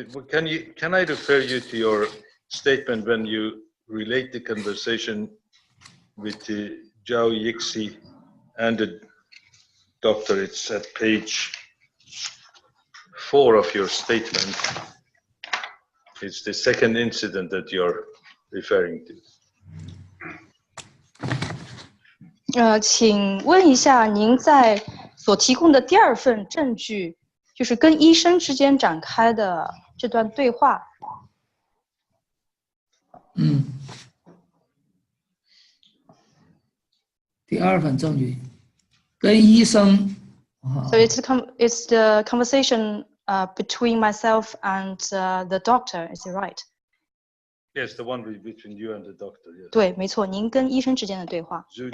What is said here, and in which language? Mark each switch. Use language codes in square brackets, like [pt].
[en] Can I refer you to your statement when you relate the conversation with Zhao Yixi and the doctor? It's at page 4 of your statement. It's the second incident that you're referring to. [zh] 请问一下，您在所提供的第二份证据，就是跟医生之间展开的这段对话。第二份证据，跟医生。 [en] So it's the conversation between myself and the doctor. Is it right? Yes, the one between you and the doctor. Yes. [zh] 对，没错，您跟医生之间的对话。